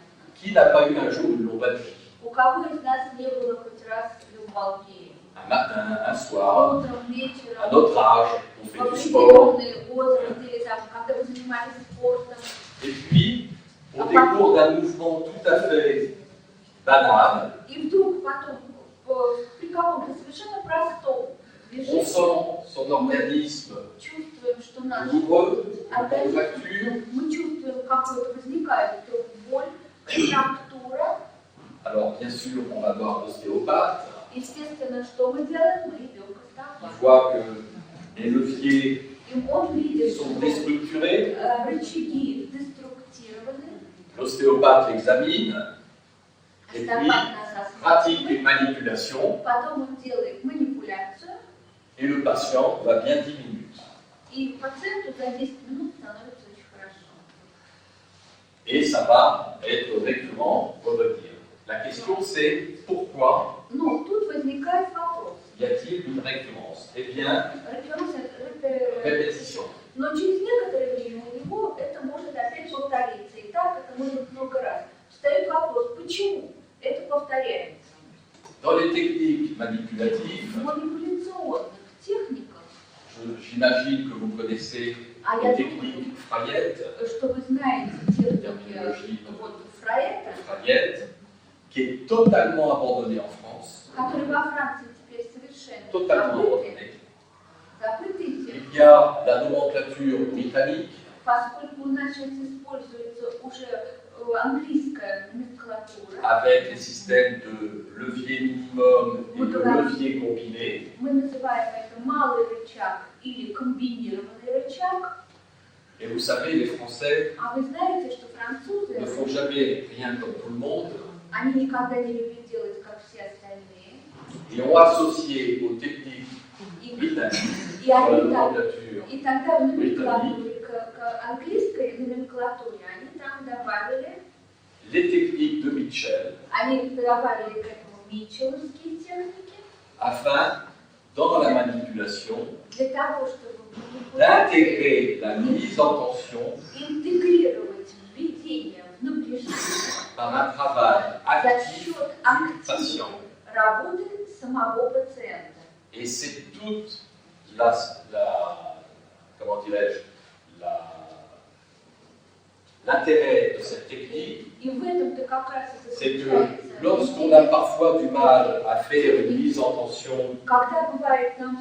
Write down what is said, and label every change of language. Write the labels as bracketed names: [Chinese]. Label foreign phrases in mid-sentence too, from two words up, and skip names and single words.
[French] Qui n'a pas eu un jour une lombalgie? [Russian] У кого из нас не было хоть раз люмбалгии? [French] Un matin, un soir, [Russian] Утром, вечером, [French] à notre âge, on [Russian] в [French] fait du sport, [Russian] определенный возраст, или там, когда вы занимались спортом. [French] et puis on découvre d'un mouvement tout à fait banal, [Russian] И вдруг потом, при каком-то совершенно простом [French] on [Russian] движении, [French] sent son organisme [Russian] чувствуем, что наш [French] douloureux, [Russian] организм, [French] contracture. [Russian] мы чувствуем, какой-то возникает вдруг боль, контрактура. [French] Alors bien sûr, on va voir l'ostéopathe, [Russian] Естественно, что мы делаем? Мы идем к [French] qui [Russian] остальному. [French] voit que les leviers [Russian] И он видит, [French] sont [Russian] что [French] déstructurés. [Russian] рычаги деструктированы, [French] L'ostéopathe l'examine et puis [Russian] остеопат нас [French] pratique [Russian] осматривает, [French] une manipulation [Russian] потом он делает манипуляцию, [French] et le patient va bien 10 minutes. [Russian] и пациенту за 10 минут становится очень хорошо. [French] Et ça va être récurrent, on va dire. La question c'est pourquoi [Russian] Но тут возникает вопрос. [French] y a-t-il une récurrence? Eh bien, [Russian] Референс- [French] répétition. [Russian] Но через некоторое время у него это может опять повториться. И так это может много раз. Встает вопрос, почему это повторяется? [French] Dans les techniques manipulatives, [Russian] В манипуляционных техниках, [French] j'imagine que vous connaissez [Russian] а [French] les [Russian] я [French] techniques [Russian] думаю, Frayette, что вы знаете техники вот Фрейда, [French] Frayette, qui est totalement abandonnée en France, [Russian] которые во Франции теперь совершенно [French] totalement [Russian] забыты, [French] abandonnée. [Russian] забытые техники, [French] Il y a la nomenclature britannique, [Russian] поскольку у нас сейчас используется уже английская номенклатура, [French] avec les systèmes de levier minimum et de levier combiné. [Russian] мы называем это малый рычаг или комбинированный рычаг. [French] Et vous savez, les Français [Russian] А вы знаете, что [French] ne [Russian] французы, [French] font jamais rien comme tout le monde [Russian] они никогда не любят делать, как все остальные. [French] et ont associé aux techniques [Russian] И, [French] britanniques [Russian] и, [French] sur la [Russian] они так, [French] nomenclature [Russian] и тогда в номенклатуре к английской номенклатуре они там добавили, [French] les techniques de Mitchell [Russian] они добавили к этому митчелловские техники, [French] afin, dans la manipulation, [Russian] для того, чтобы в манипуляции [French] d'intégrer la mise en tension [Russian] интегрировать введение в напряжение [French] par un travail [Russian] за [French] actif [Russian] счет [French] du [Russian] активной [French] patient. [Russian] работы самого пациента. [French] Et c'est toute la comment dirais-je, l'intérêt de cette technique, [Russian] И в этом-то как раз и [French] c'est que [Russian] заключается [French] lorsqu'on a parfois du mal à faire une mise en tension [Russian] когда бывает нам